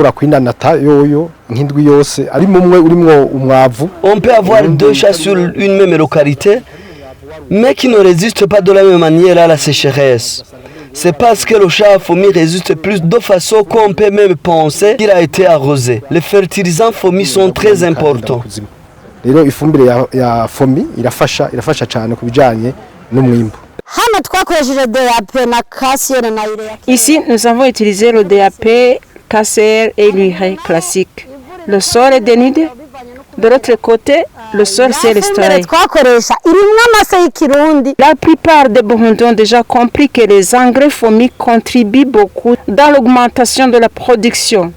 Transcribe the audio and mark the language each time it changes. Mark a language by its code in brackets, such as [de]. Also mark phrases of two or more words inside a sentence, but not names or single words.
[fr] On peut avoir deux chats sur une même localité, mais qui ne résistent pas de la même manière à la sécheresse. C'est parce que le chat FOMI résiste plus de façon qu'on peut même penser qu'il a été arrosé. Les fertilisants FOMI sont très importants. [rn] Rero ifumbire ya FOMI irafasha cyane kubijanye n'umwimbo. [fr] Ici, nous avons utilisé le DAP, KCR et l'urée classique. Le sol est dénudé. De l'autre côté, le sol c'est restauré. La plupart des Burundais ont déjà compris que les engrais FOMI contribuent beaucoup dans l'augmentation de la production.